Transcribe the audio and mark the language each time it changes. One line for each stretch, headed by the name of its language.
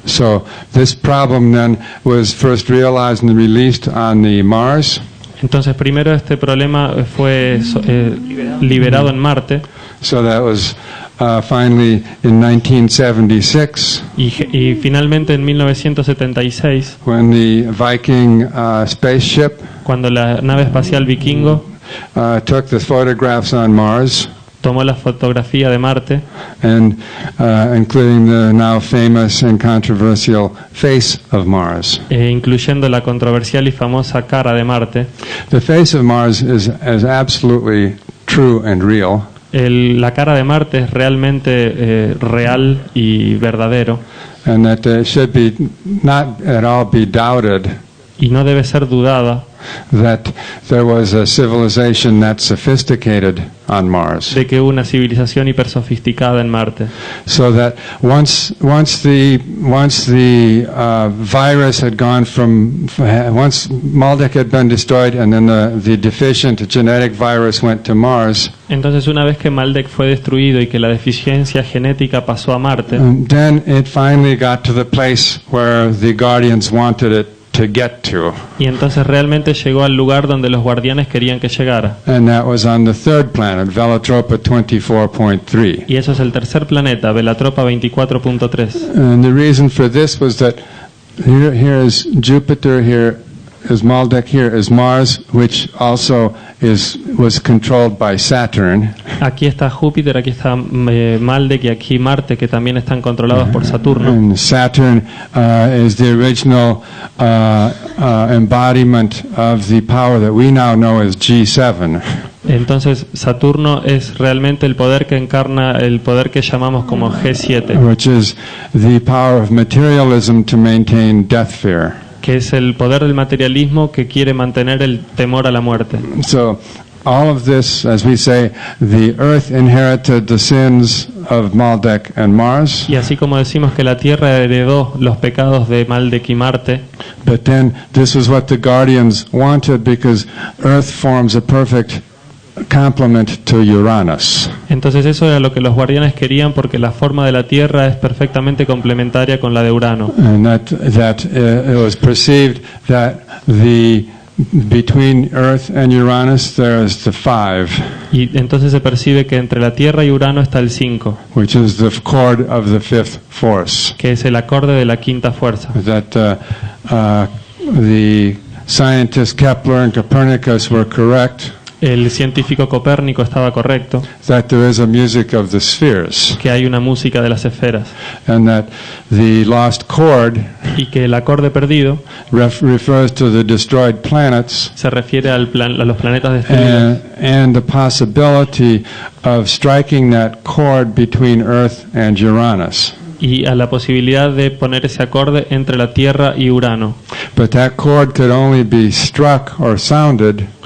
English: So this problem then was first realized and released on the Mars.
Spanish: Entonces primero este problema fue liberado en Marte
English: So that was finally in 1976
Spanish: y finalmente en 1976,
English: when the Viking spaceship
Spanish: cuando la nave espacial Vikingo
English: took the photographs on Mars,
Spanish: tomó la fotografía de Marte,
English: and including the now famous and controversial face of Mars.
Spanish: incluyendo la controversial y famosa cara de Marte.
English: The face of Mars is absolutely true and real.
Spanish: La cara de Marte es realmente real y verdadero,
English: And that should be not at all be doubted
Spanish: y no debe ser dudada
English: that there was a civilization that sophisticated on Mars.
Spanish: de que hubo una civilización hipersofisticada en Marte.
English: So that once the virus had gone once Maldek had been destroyed, and then the deficient genetic virus went to Mars,
Spanish: Entonces una vez que Maldek fue destruido y que la deficiencia genética pasó a Marte,
English: then it finally got to the place where the Guardians wanted it to get to,
Spanish: y entonces realmente llegó al lugar donde los guardianes querían que llegara.
English: and that was on the third planet, Velatropa 24.3.
Spanish: Y eso es el tercer planeta, Velatropa 24.3.
English: And the reason for this was that here is Jupiter, here is Maldek, here is Mars, which also was controlled by Saturn.
Spanish: Aquí está Júpiter, aquí está Maldek y aquí Marte, que también están controlados por Saturno.
English: And Saturn is the original embodiment of the power that we now know as G7.
Spanish: Entonces Saturno es realmente el poder que encarna el poder que llamamos como G7,
English: Which is the power of materialism to maintain death fear.
Spanish: que es el poder del materialismo que quiere mantener el temor a la muerte.
English: So all of this, as we say, the earth inherited the sins of Maldek and Mars,
Spanish: Y así como decimos que la Tierra heredó los pecados de Maldek y Marte,
English: but then this is what the Guardians wanted, because earth forms a perfect complement to Uranus.
Spanish: entonces eso era lo que los guardianes querían, porque la forma de la Tierra es perfectamente complementaria con la de Urano.
English: And that it was perceived that between Earth and Uranus there is the 5,
Spanish: Y entonces se percibe que entre la Tierra y Urano está el 5,
English: which is the chord of the fifth force.
Spanish: que es el acorde de la quinta fuerza.
English: That the scientists Kepler and Copernicus were correct,
Spanish: El científico Copérnico estaba correcto,
English: that there is a music of the spheres,
Spanish: que hay una música de las esferas,
English: and that the lost chord
Spanish: y que el acorde perdido
English: refers to the destroyed planets
Spanish: se refiere a los planetas destruidos
English: and the possibility of striking that chord between Earth and Uranus.
Spanish: y a la posibilidad de poner ese acorde entre la Tierra y Urano.
English: But that chord could only be struck or sounded